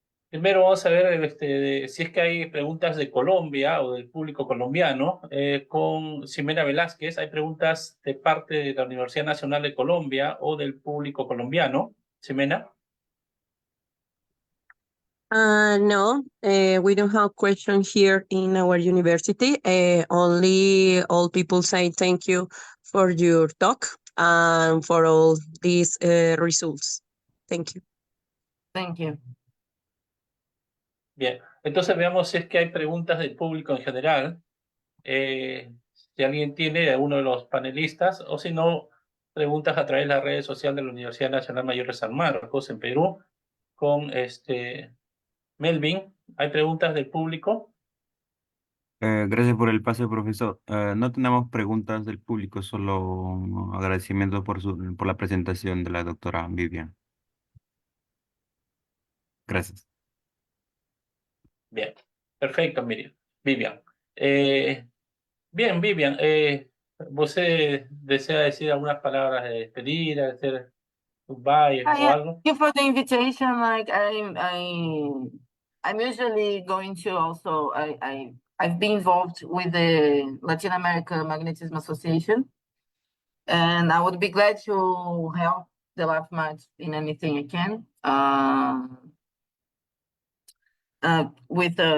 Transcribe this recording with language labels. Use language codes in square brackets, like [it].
[es] Primero vamos a ver si es que hay preguntas de Colombia o del público colombiano. Con Ximena Velázquez, ¿hay preguntas de parte de la Universidad Nacional de Colombia o del público colombiano? Ximena. [en] No, we don't have questions here in our university. Only all people say thank you for your talk and for all these results. Thank you. Thank you. [es] Bien, entonces veamos si es que hay preguntas del público en general. Si alguien tiene de alguno de los panelistas, o si no, preguntas a través de las redes sociales de la Universidad Nacional Mayor de San Marcos en Perú, con Melvin. ¿Hay preguntas del público? Gracias por el pase, profesor. No tenemos preguntas del público, solo agradecimiento por la presentación de la doctora Vivian. Gracias. Bien, perfecto, Miriam. Vivian. Bien, Vivian, ¿usted desea decir algunas palabras de despedida, hacer goodbye o [en] Yeah, [es] algo? [en] thank you for the invitation. Like I'm usually going to also I've been involved with the Latin America Magnetism Association, and I would be glad to help the LAFMAT in anything I can. With